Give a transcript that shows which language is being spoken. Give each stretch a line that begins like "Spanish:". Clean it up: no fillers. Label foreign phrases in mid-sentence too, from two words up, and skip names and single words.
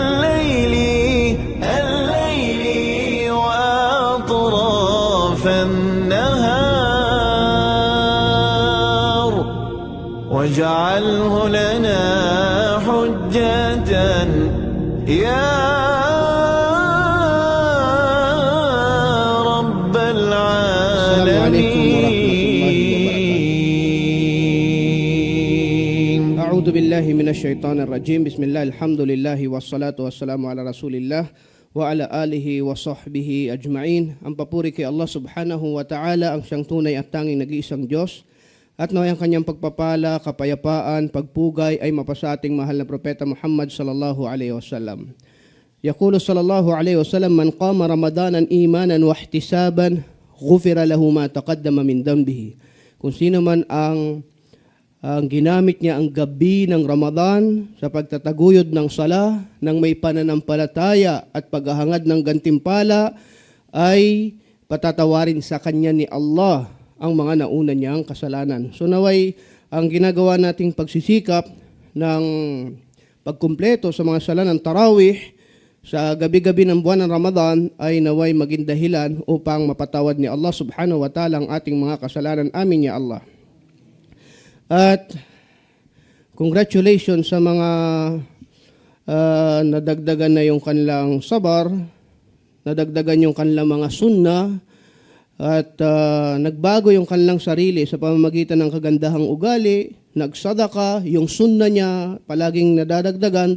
Arabic: الليل وأطراف النهار واجعله لنا حجة يا رب العالمين. أعوذ بالله من الشيطان الرجيم. بسم الله الحمد لله والصلاة والسلام على رسول الله وعلى آله وصحبه أجمعين.
Filipino: Ang papuri kay Allah
Arabic: سبحانه وتعالى,
Filipino: ang siyang tunay at tanging nag-iisang Diyos. At naway ang kanyang pagpapala, kapayapaan, pagpugay ay mapasa ating mahal na propeta Muhammad
Arabic: صلى الله عليه وسلم. يقول صلى الله عليه وسلم، من قام رمضان إيمانا واحتسابا غفر له ما تقدم من ذنبه.
Filipino: Kung sino man ang ginamit niya ang gabi ng Ramadan sa pagtataguyod ng sala ng may pananampalataya at paghahangad ng gantimpala, ay patatawarin sa kanya ni Allah ang mga nauna niyang kasalanan. So naway ang ginagawa nating pagsisikap ng pagkumpleto sa mga sala ng tarawih sa gabi-gabi ng buwan ng Ramadan ay naway maging dahilan upang mapatawad ni Allah
Arabic: سبحانه وتعالى
Filipino: ang ating mga kasalanan.
Arabic: آمين يا الله.
Filipino: At congratulations sa mga nadagdagan na yung kanilang sabar, nadagdagan yung kanilang mga sunnah, at nagbago yung kanilang sarili sa pamamagitan ng kagandahang ugali, nagsadaka, yung sunnah niya palaging nadadagdagan.